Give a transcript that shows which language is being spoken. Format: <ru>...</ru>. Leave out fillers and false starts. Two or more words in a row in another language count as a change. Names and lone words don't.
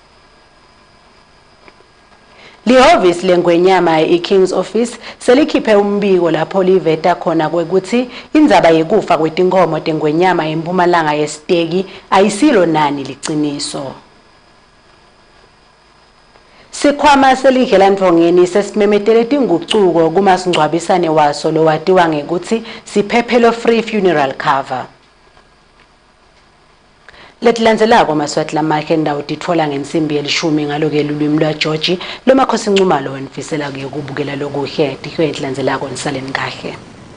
<ss>Lihhovisi lengwenyama iKing's Office selikhiphe umbiko lapho liveta khona kwekuthi indzaba yekufa kwetinkomo tengwenyama eMpumalanga yesiteki ayisilo nani liciniso. Sikhwama selidlela Ndvongeni sesimemetele tingucuko kumasingcwabisane waso lowatiwa ngekuthi siphephelo</ss> <en>free funeral cover.</en> <ss>Letilandzelako maswati lamahle ndawo titfola ngensimbi yelishumi ngaloke lulwimi lwa George lomakhosi ncumalo nifisela kuyokubukela lokuhle tihlwe letilandzelako nisaleni kahle.</ss>